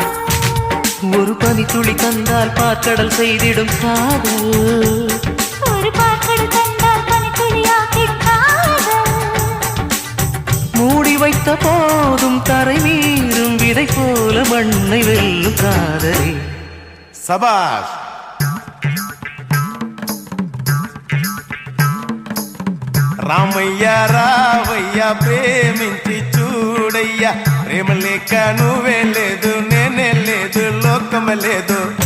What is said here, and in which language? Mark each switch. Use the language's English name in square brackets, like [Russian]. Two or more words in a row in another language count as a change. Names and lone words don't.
[Tamil] ஒரு பனி துளி தந்தால் பார்க்கடல் செய்திடும் காதல். ஒரு பாக்கடல் கண்டால் பனித்துளியாக்கி காதல். மூடி வைத்த போதும் தரை மீறும் விதை போல மண்ணை வெல்லும் காதலே. சபாஷ். [Telugu] రామయ్య రావయ్య ప్రేమించి చూడయ్యా. ప్రేమ లేక నువ్వే లేదు, నేనే లేదు, లోకమే లేదు.